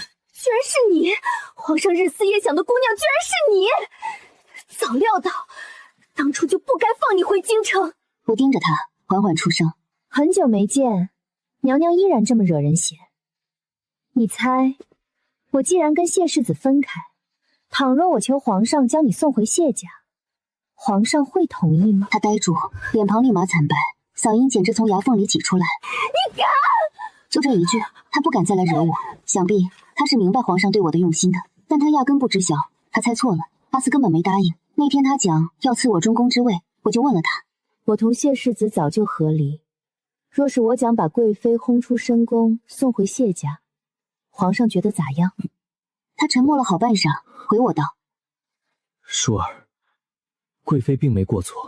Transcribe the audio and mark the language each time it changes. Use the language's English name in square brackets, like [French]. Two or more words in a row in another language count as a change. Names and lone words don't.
[Chinese] 居然是你！皇上日思夜想的姑娘，居然是你！早料到，當初就不該放你回京城。我盯着她，緩緩出聲：“ 很久沒見，娘娘依然這麼惹人嫌。你猜，我既然跟謝世子分開，倘若我求皇上將你送回謝家，皇上會同意嗎？” 她呆住，臉龐立馬慘白，嗓音簡直從牙縫裡擠出來：“你敢！” 就這一句，她不敢再來惹我。想必她是明白皇上對我的用心的，但她壓根不知曉，她猜錯了。阿慈根本沒答應。那天她講要賜我中宮之位，我就問了她：“ 我同謝世子早就和離，若是我講把貴妃轟出深宮，送回謝家，皇上覺得咋樣？” 她沉默了好半晌，回我道：“ 舒兒，貴妃並沒過錯。”